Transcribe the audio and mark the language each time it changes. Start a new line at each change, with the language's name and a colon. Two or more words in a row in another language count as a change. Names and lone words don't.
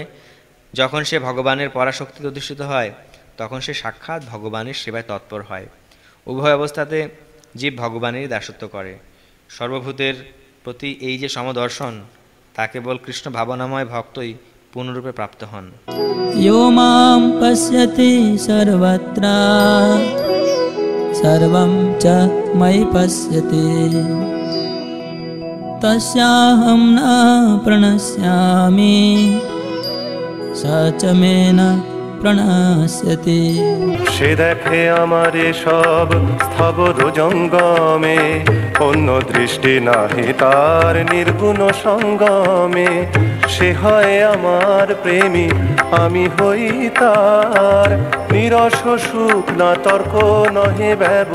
Bangla: যখন সে ভগবানের পরাশক্তিতে অধিষ্ঠিত হয় তখন সে সাক্ষাৎ ভগবানের সেবায় তৎপর হয়। উভয় অবস্থাতে জীব ভগবানেরই দাসত্ব করে। সর্বভূতের প্রতি এই যে সমদর্শন, তা কেবল কৃষ্ণ ভাবনাময় ভক্তই পূর্ণরূপে প্রাপ্ত হন।
Sanskrit: यो मां पश्यति सर्वत्र सर्वं च मयि पश्यति तस्याहं न प्रणश्यामि स च मे न প্রণশ্যতি।
Bangla: সে দেখে আমার সব স্থাবর জঙ্গমে, অন্য দৃষ্টি নাহি তার নির্গুণ সঙ্গমে। সে হয় আমার প্রেমী, আমি হই তার, নিরস সুখ না তর্ক নহে ব্যবহার।